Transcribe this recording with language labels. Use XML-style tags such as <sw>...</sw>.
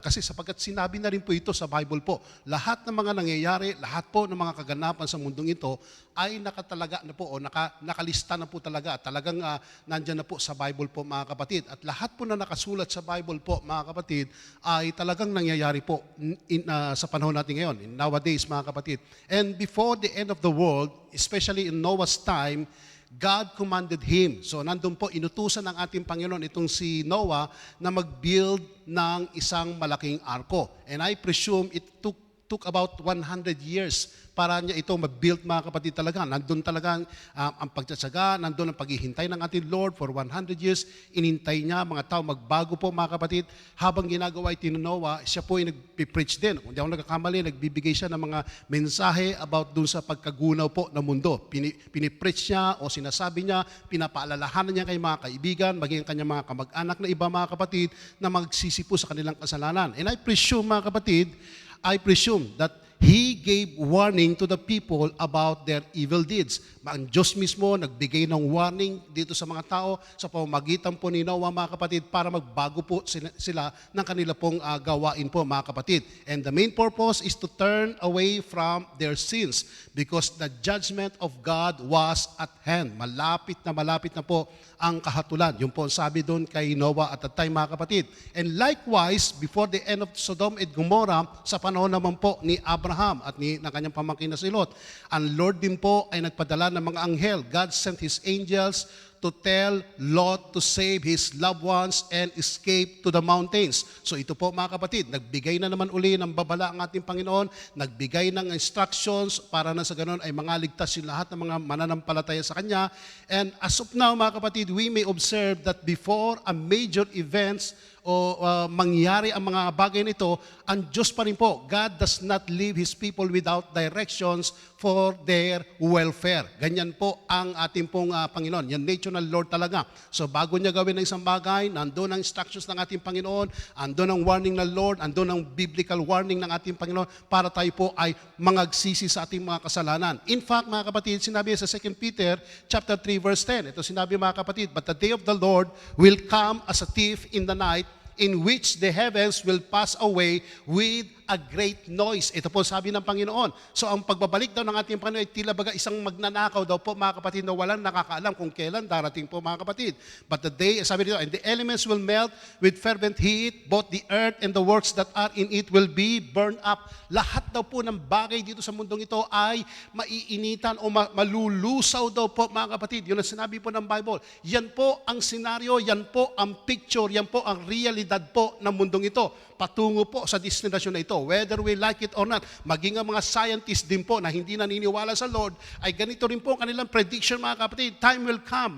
<tl>Kasi sapagkat sinabi na rin po ito sa Bible po, lahat ng mga nangyayari, lahat po ng mga kaganapan sa mundong ito ay nakatalaga na po o nakalista na po talaga. Talagang nandyan na po sa Bible po mga kapatid. At lahat po na nakasulat sa Bible po mga kapatid ay talagang nangyayari po sa panahon natin ngayon, nowadays mga kapatid.</tl> <en>And before the end of the world, especially in Noah's time, God commanded him.</en> <tl>So nandun po, inutusan ng ating Panginoon itong si Noah na mag-build ng isang malaking arko.</tl> <en>And I presume it took about 100 years</en> <tl>para niya ito ma-build mga kapatid talaga. Nandun talaga ang pagtsatsaga, nandun ang paghihintay ng ating Lord</tl> <en>for 100 years.</en> <tl>Inintay niya mga tao magbago po mga kapatid. Habang ginagawa ito ni Noah, siya po ay nag-preach din. Kung di ako nagkakamali, nagbibigay siya ng mga mensahe about dun sa pagkagunaw po ng mundo. Pinipreach niya o sinasabi niya, pinapaalalahanan niya kay mga kaibigan, maging kanyang mga kamag-anak na iba mga kapatid na magsisipo sa kanilang kasalanan.</tl> <en>And I presume</en> <tl>mga kapatid,</tl> <en>that He gave warning to the people about their evil deeds.</en> <tl>Ang Diyos mismo nagbigay ng warning dito sa mga tao sa pamamagitan po ni Noah mga kapatid para magbago po sila ng kanila pong gawain po mga kapatid.</tl> <en>And the main purpose is to turn away from their sins because the judgment of God was at hand.</en> <tl>Malapit na po ang kahatulan. Yung po sabi doon kay Noah</tl> <en>at that time</en> <tl>mga kapatid.</tl> <en>And likewise, before the end of Sodom and Gomorrah,</en> <tl>sa panahon naman po ni Abraham at ng kanyang pamangkin na si Lot, ang Lord din po ay nagpadala ng mga anghel.</tl> <en>God sent His angels to tell Lot to save his loved ones and escape to the mountains.</en> <tl>So ito po mga kapatid, nagbigay na naman uli ng babala ang ating Panginoon, nagbigay ng instructions para na sa ganun ay mangaligtas yung lahat ng mga mananampalataya sa Kanya.</tl> <en>And as of now</en> <tl>mga kapatid,</tl> <en>we may observe that before a major events</en> <tl>o mangyari ang mga bagay nito, ang Diyos pa rin po,</tl> <en>God does not leave His people without directions for their welfare.</en> <tl>Ganyan po ang ating pong Panginoon. Yan nature ng Lord talaga. So bago niya gawin ng isang bagay, nandun ang instructions ng ating Panginoon, andun ang warning ng Lord, andun ang biblical warning ng ating Panginoon para tayo po ay mangagsisi sa ating mga kasalanan.</tl> <en>In fact,</en> <tl>mga kapatid, sinabi sa 2 Peter chapter 3 verse 10. Ito sinabi mga kapatid,</tl> <en>but the day of the Lord will come as a thief in the night, in which the heavens will pass away with a great noise.</en> <tl>Ito po sabi ng Panginoon. So ang pagbabalik daw ng ating Panginoon ay tila baga isang magnanakaw daw po mga kapatid na walang nakakaalam kung kailan darating po mga kapatid.</tl> <en>But the day,</en> <tl>sabi dito,</tl> <en>and the elements will melt with fervent heat, both the earth and the works that are in it will be burned up.</en> <tl>Lahat daw po ng bagay dito sa mundong ito ay maiinitan o malulusaw daw po mga kapatid. Yun ang sinabi po ng Bible. Yan po ang senaryo, yan po ang picture, yan po ang realidad po ng mundong ito. Patungo po sa destinasyon na ito.</tl> <en>Whether we like it or not,</en> <tl>maging ang mga scientists din po na hindi naniniwala sa Lord, ay ganito rin po ang kanilang prediction mga kapatid.</tl> <en>Time will come.</en>